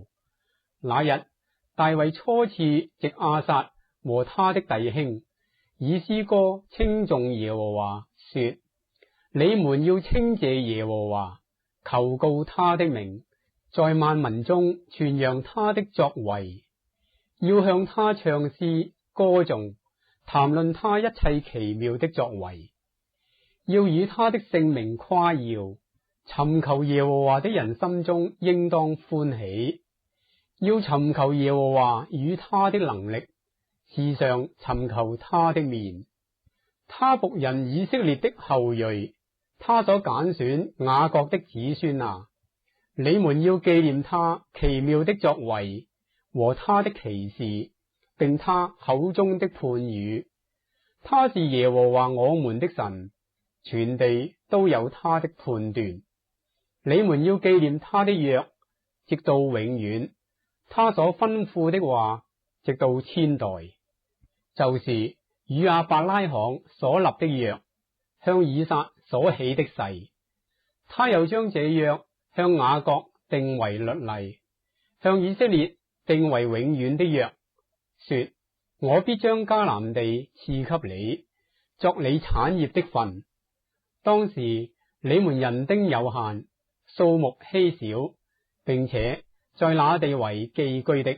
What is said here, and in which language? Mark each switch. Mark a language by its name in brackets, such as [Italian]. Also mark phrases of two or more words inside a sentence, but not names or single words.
[Chinese] 那日大衛初次藉亞薩和他的弟兄，以詩歌稱頌耶和華，說：你們要稱謝耶和華，求告他的名，在萬民中傳揚他的作為，要向他唱詩歌頌，談論他一切奇妙的作為，要以他的聖名誇耀。尋求耶和華的人心中應當歡喜，要尋求耶和華與他的能力，時常尋求他的面。他僕人以色列的後裔，他所揀選雅各的子孫啊，你們要紀念他奇妙的作為和他的奇事，並他口中的判語。他是耶和華我們的神，全地都有他的判斷。你們要紀念他的約，直到永遠，他所吩咐的話，直到千代，就是與亞伯拉罕所立的約，向以撒所起的誓。他又將這約向雅各定為律例，向以色列定為永遠的約，說：我必將迦南地賜給你，作你產業的分。當時你們人丁有限，數目稀少，並且在那地為寄居的。